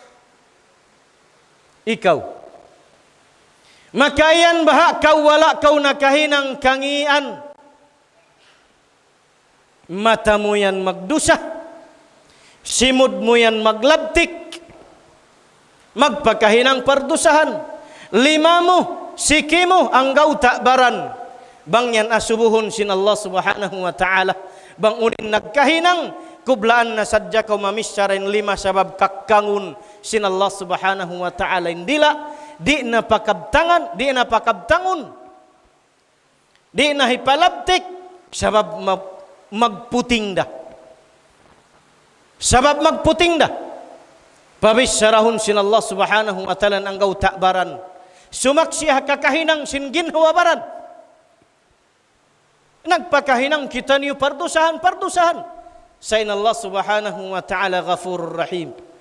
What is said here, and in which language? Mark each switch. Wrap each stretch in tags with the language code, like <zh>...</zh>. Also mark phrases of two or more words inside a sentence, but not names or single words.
<tsg>Ikaw, makayan baha kau wala kau nakahinang kangian? Mata mo yan magdusa, simod mo yan maglabtik, magpakahinang pardusahan, lima mo, siki mo, ang gauta baran, bang yan asubuhon sin</tsg> <ar>الله سبحانه وتعالى,</ar> <tsg>bang unin nagkahinang, kublaan na sadya kau mamisyarin lima sabab kakangun sin</tsg> <ar>الله سبحانه وتعالى,</ar> <tsg>indila, di na pakabtangan, di na pakabtangun, di na hipalabtik, sabab magputing da. Sabab magputing da. Pabisyarahun sin</tsg> <ar>الله سبحانه وتعالى</ar> <tsg>ang gauta baran. Sumaksiha kakahinang sin ginhawa baran. Nagpakahinang kita niyo pardusahan.</tsg> <ar>Sa الله سبحانه وتعالى غفور رحيم.</ar>